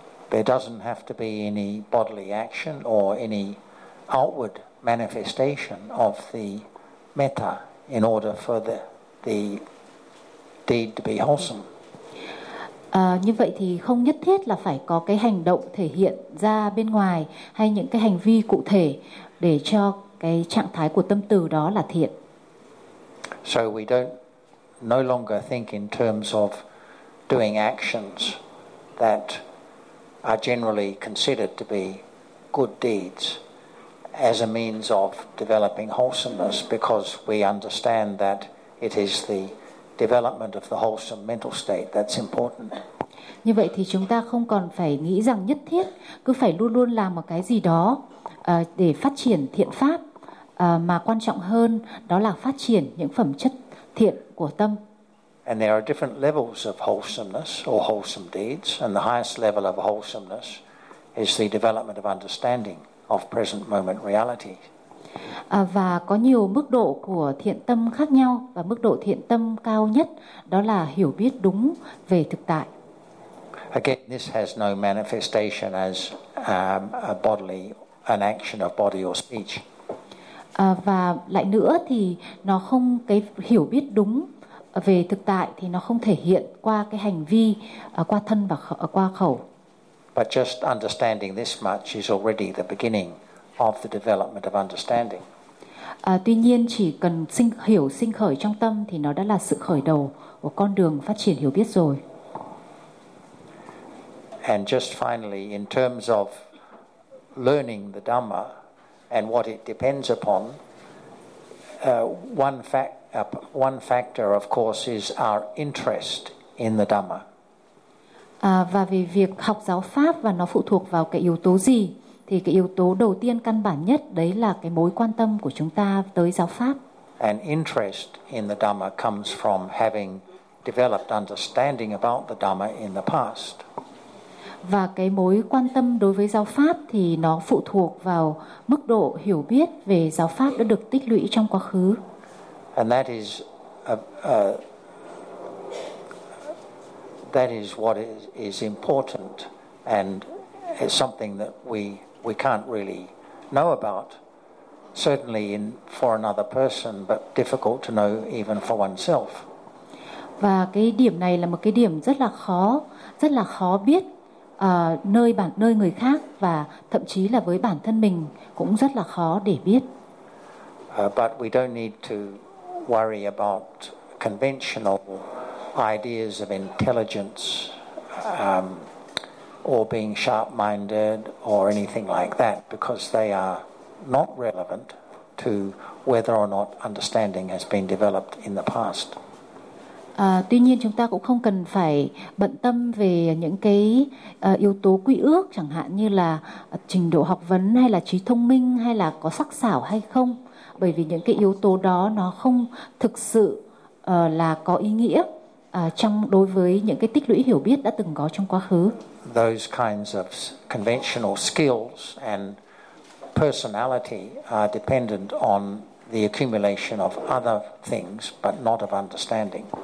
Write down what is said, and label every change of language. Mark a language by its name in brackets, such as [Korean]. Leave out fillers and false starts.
[English] There doesn't have to be any bodily action or any outward manifestation of the metta in order for the deed to be wholesome. [Vietnamese] Như vậy thì không nhất thiết là phải có cái hành động thể hiện ra bên ngoài hay những cái hành vi cụ thể để cho cái trạng thái của tâm từ đó là thiện. [English] So we don't no longer think in terms of doing actions that are generally considered to be good deeds, as a means of developing wholesomeness, because we understand that it is the development of the wholesome mental state that's important. [Vietnamese] Như vậy thì chúng ta không còn phải nghĩ rằng nhất thiết cứ phải luôn luôn làm một cái gì đó để phát triển thiện pháp, mà quan trọng hơn đó là phát triển những phẩm chất thiện của tâm. [English] And there are different levels of wholesomeness or wholesome deeds, and the highest level of wholesomeness is the development of understanding of present moment reality. [Vietnamese] Và có nhiều mức độ của thiện tâm khác nhau, và mức độ thiện tâm cao nhất đó là hiểu biết đúng về thực tại. [English] Again, this has no manifestation as a bodily, an action of body or speech. [Vietnamese] Và lại nữa thì nó không, cái hiểu biết đúng về thực tại thì nó không thể hiện qua cái hành vi, qua thân và qua khẩu. [English] But just understanding this much is already the beginning of the development of understanding. [Vietnamese] Tuy nhiên chỉ cần sinh khởi trong tâm thì nó đã là sự khởi đầu của con đường phát triển hiểu biết rồi. [English] And just finally, in terms of learning the Dhamma and what it depends upon, one factor, of course, is our interest in the Dhamma. [Vietnamese] Và về việc học giáo pháp và nó phụ thuộc vào cái yếu tố gì, thì cái yếu tố đầu tiên căn bản nhất đấy là cái mối quan tâm của chúng ta tới giáo pháp. [English] And interest in the Dhamma comes from having developed understanding about the Dhamma in the past. [Vietnamese] Và cái mối quan tâm đối với giáo pháp thì nó phụ thuộc vào mức độ hiểu biết về giáo pháp đã được tích lũy trong quá khứ. [English] And that is what is important, and it's something that we can't really know about, certainly in for another person, but difficult to know even for oneself. [Vietnamese] Và cái điểm này là một cái điểm rất là khó biết. Nơi người khác và thậm chí là với bản thân mình cũng rất là khó để biết. [English] But we don't need to worry about conventional ideas of intelligence or being sharp-minded or anything like that, because they are not relevant to whether or not understanding has been developed in the past. [Vietnamese] Tuy nhiên chúng ta cũng không cần phải bận tâm về những cái yếu tố quy ước, chẳng hạn như là trình độ học vấn hay là trí thông minh hay là có sắc sảo hay không, bởi vì những cái yếu tố đó nó không thực sự là có ý nghĩa trong đối với những cái tích lũy hiểu biết đã từng có trong quá khứ. [English] Those kinds of conventional skills and personality are dependent on the accumulation of other things, but not of understanding.